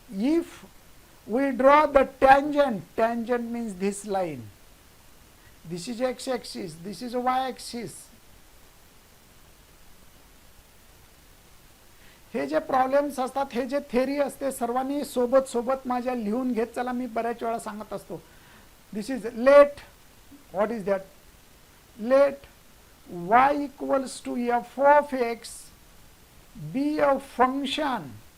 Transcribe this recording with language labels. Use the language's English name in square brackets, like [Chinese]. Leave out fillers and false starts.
[English] If we draw the tangent, tangent means this line, this is x axis, this is y axis, [Marathi] हे जे problems असतात, हे जे theory असते, सर्वांनी सोबत सोबत माझ्या लिहून घेत चला. मी बऱ्याच वेळा सांगत असतो. [English] This is let, what is that, let y equals to f of x be a function.